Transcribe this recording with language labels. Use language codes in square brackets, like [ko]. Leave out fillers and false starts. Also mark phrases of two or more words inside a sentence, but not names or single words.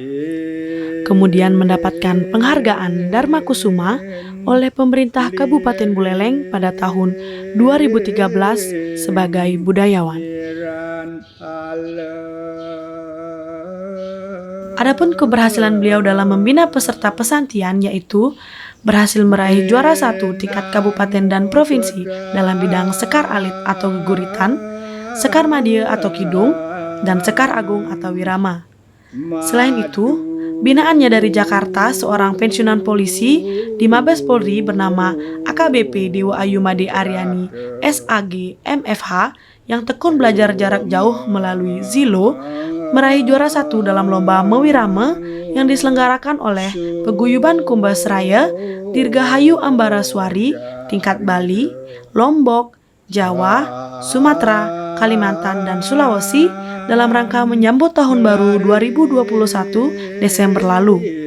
[id] Kemudian mendapatkan penghargaan Dharma Kusuma oleh pemerintah Kabupaten Buleleng pada tahun 2013 sebagai budayawan. Adapun keberhasilan beliau dalam membina peserta pesantian yaitu berhasil meraih juara 1 tingkat kabupaten dan provinsi dalam bidang sekar alit atau geguritan, sekar madya atau kidung, dan sekar agung atau wirama. Selain itu, binaannya dari Jakarta seorang pensiunan polisi di Mabes Polri bernama AKBP Dewa Ayu Made Aryani SAG MFH yang tekun belajar jarak jauh melalui Zilo meraih juara 1 dalam lomba Mewirame yang diselenggarakan oleh Paguyuban Kumbasraya Dirgahayu Ambaraswari tingkat Bali, Lombok, Jawa, Sumatera, Kalimantan, dan Sulawesi dalam rangka menyambut Tahun Baru 2021 Desember lalu.